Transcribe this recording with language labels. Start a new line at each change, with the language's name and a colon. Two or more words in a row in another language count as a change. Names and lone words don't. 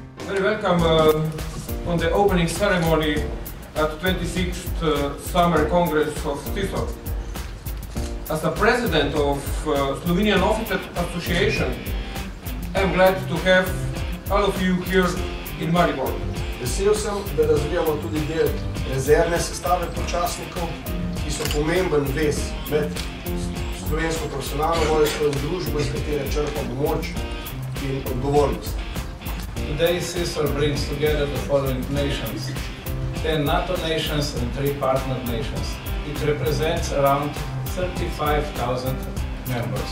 English: Very welcome on the opening ceremony at 26th Summer Congress of CISOR. As the president of Slovenian Officer Association, I'm glad to have all of you here in Maribor.
Slovenian: Vesel sem, da razvijamo tudi del rezervne sestave počasnikov, ki so pomemben vez med slovensko profesionalno vojsko in družbo, iz katere črpamo moč in odgovornost.
English: Today CISOR brings together the following nations: 10 NATO nations and 3 partner nations. It represents around 35,000 members.